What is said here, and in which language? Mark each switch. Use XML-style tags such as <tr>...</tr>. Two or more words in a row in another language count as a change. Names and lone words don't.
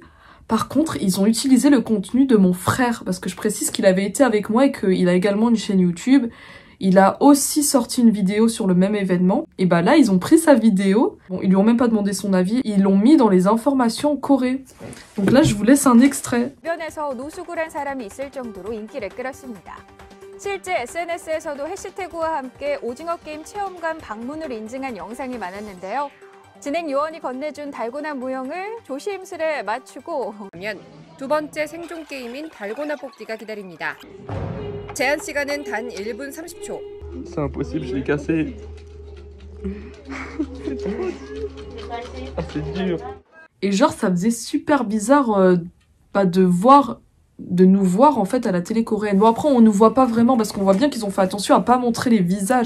<fr>Par contre, ils ont utilisé le contenu de mon frère, parce que je précise qu'il avait été avec moi et qu'il a également une chaîne YouTube. Il a aussi sorti une vidéo sur le même événement. Et là, ils ont pris sa vidéo. Bon, ils lui ont même pas demandé son avis. Ils l'ont mis dans les informations en Corée. Donc là, je vous laisse un extrait.</fr> <ko>주변에서 노숙을 사람이 있을 정도로 인기를 끌었습니다. 실제 SNS에서도 해시태그와 함께 오징어 게임 체험관 방문을 인증한 영상이 많았는데요. 진행 요원이 건네준 달고나 모형을 조심스레 맞추고 하면 두 번째 생존 게임인 달고나 뽑기가 기다립니다. 제한 시간은 단 1분 30초.</ko> <fr>C'est impossible, je l'ai cassé. Ah, c'est dur. Et genre, ça faisait super bizarre de nous voir en fait à la télé coréenne. Bon, après, on nous voit pas vraiment parce qu'on voit bien qu'ils ont fait attention à pas montrer les visages.</fr>